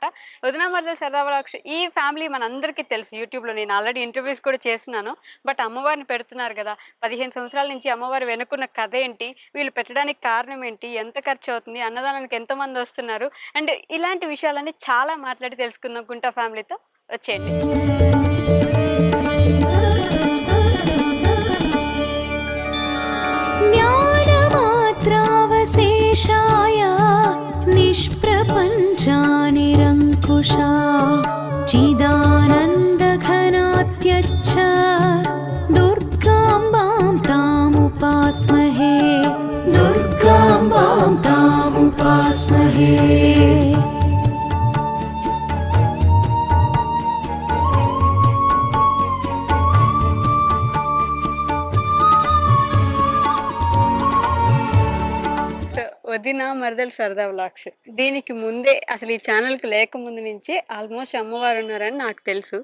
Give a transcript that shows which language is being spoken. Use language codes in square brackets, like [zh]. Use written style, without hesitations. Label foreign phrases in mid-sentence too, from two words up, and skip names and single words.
[te] వదినా మరదలు సరదా వ్లాగ్స్ ఈ ఫ్యామిలీ మనందరికీ తెలుసు. యూట్యూబ్లో నేను [en] already interviews [te] కూడా చేస్తున్నాను. బట్ అమ్మవారిని పెడుతున్నారు కదా, 15 సంవత్సరాల నుంచి అమ్మవారు వెనుకున్న కథ ఏంటి, వీళ్ళు పెట్టడానికి కారణం ఏంటి, ఎంత ఖర్చు అవుతుంది, అన్నదానానికి ఎంతమంది వస్తున్నారు, అండ్ ఇలాంటి విషయాలన్నీ చాలా మాట్లాడి తెలుసుకుందాం కుంటా ఫ్యామిలీతో. వచ్చేయండి. [sa] ज्ञानमात्रावशेषाय निष्प्रपञ्चानिरङ्कुशा चिदानन्दघनात्यच्च दुर्गाम्बां तामुपास्महे दुर्गाम्बां तामुपास्महे. [te] సో వదిన మరదలు సరదా వ్లాగ్స్ దీనికి ముందే అసలు ఈ ఛానల్కి లేకముందు నుంచే ఆల్మోస్ట్ అమ్మవారు ఉన్నారని నాకు తెలుసు.